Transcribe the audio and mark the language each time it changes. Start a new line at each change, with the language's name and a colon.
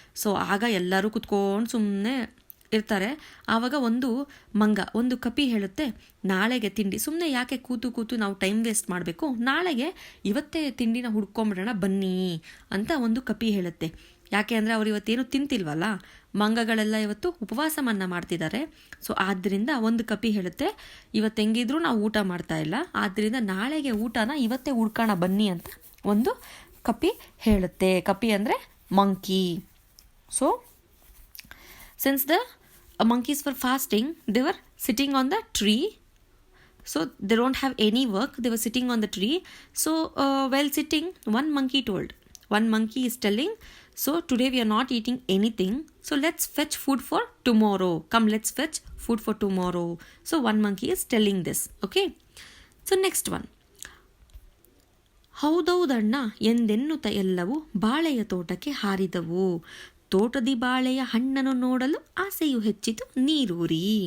Kannada: So ಆಗ ಎಲ್ಲರೂ ಕುತ್ಕೊಂಡು ಸುಮ್ಮನೆ ಇರ್ತಾರೆ. ಆವಾಗ ಒಂದು ಕಪಿ ಹೇಳುತ್ತೆ, ನಾಳೆಗೆ ತಿಂಡಿ ಸುಮ್ಮನೆ ಯಾಕೆ ಕೂತು ನಾವು ಟೈಮ್ ವೇಸ್ಟ್ ಮಾಡಬೇಕು, ನಾಳೆಗೆ ಇವತ್ತೇ ತಿಂಡಿನ ಹುಡ್ಕೊಂಬಿಡೋಣ ಬನ್ನಿ ಅಂತ ಒಂದು ಕಪಿ ಹೇಳುತ್ತೆ. ಯಾಕೆ ಅಂದರೆ ಅವ್ರು ಇವತ್ತೇನು ತಿಂತಿಲ್ವಲ್ಲ, ಮಂಗಗಳೆಲ್ಲ ಇವತ್ತು ಉಪವಾಸವನ್ನ ಮಾಡ್ತಿದ್ದಾರೆ. ಸೊ ಆದ್ದರಿಂದ ಒಂದು ಕಪಿ ಹೇಳುತ್ತೆ, ಇವತ್ತು ಹೆಂಗಿದ್ರು ನಾವು ಊಟ ಮಾಡ್ತಾ ಇಲ್ಲ, ಆದ್ದರಿಂದ ನಾಳೆಗೆ ಊಟನ ಇವತ್ತೇ ಹುಡ್ಕೋಣ ಬನ್ನಿ ಅಂತ ಒಂದು ಕಪಿ ಹೇಳುತ್ತೆ. ಕಪಿ ಅಂದರೆ monkey.
English: So since the monkeys were fasting, they were sitting on the tree. So they don't have any work, they were sitting on the tree. So while sitting, one monkey is telling, so today we are not eating anything, so let's fetch food for tomorrow. Come, let's fetch food for tomorrow. So one monkey is telling this. Okay, so next one,
Kannada: ಹೌದೌದಣ್ಣ ಎಂದೆನ್ನುತ್ತ ಎಲ್ಲವೂ ಬಾಳೆಯ ತೋಟಕ್ಕೆ ಹಾರಿದವು. ತೋಟದಿ ಬಾಳೆಯ ಹಣ್ಣನ್ನು ನೋಡಲು ಆಸೆಯು ಹೆಚ್ಚಿತು ನೀರೂರಿ.